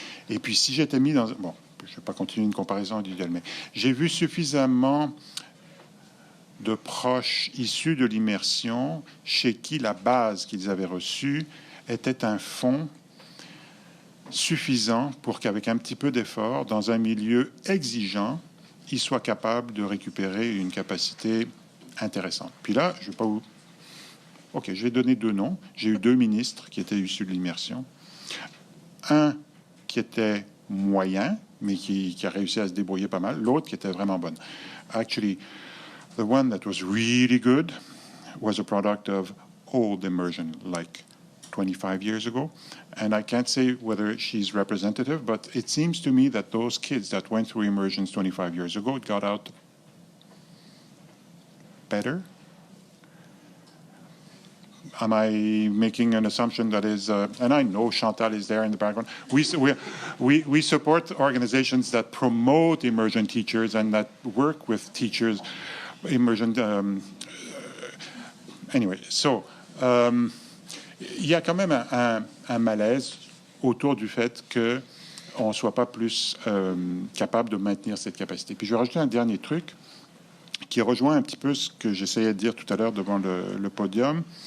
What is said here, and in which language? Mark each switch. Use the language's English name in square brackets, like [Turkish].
[French] Et puis si j'étais mis dans... Bon, je ne vais pas continuer une comparaison individuelle, mais j'ai vu suffisamment de proches issus de l'immersion chez qui la base qu'ils avaient reçue était un fond suffisant pour qu'avec un petit peu d'effort, dans un milieu exigeant, ils soient capables de récupérer une capacité intéressante. Puis là, je ne vais pas vous... OK, je vais donner deux noms. J'ai eu deux ministres qui étaient issus de l'immersion. Un qui était moyen, mais qui a réussi à se débrouiller pas mal. L'autre qui était vraiment bonne. [English] Actually, the one that was really good was a product of old immersion, like 25 years ago. And I can't say whether she's representative, but it seems to me that those kids that went through immersions 25 years ago got out better. Am I making an assumption that is, and I know Chantal is there in the background. We support organizations that promote immersion teachers and that work with teachers, immersion. Anyway, so [French] il y a quand même un malaise autour du fait qu'on ne soit pas plus capable de maintenir cette capacité. Puis je vais rajouter un dernier truc qui rejoint un petit peu ce que j'essayais de dire tout à l'heure devant le podium.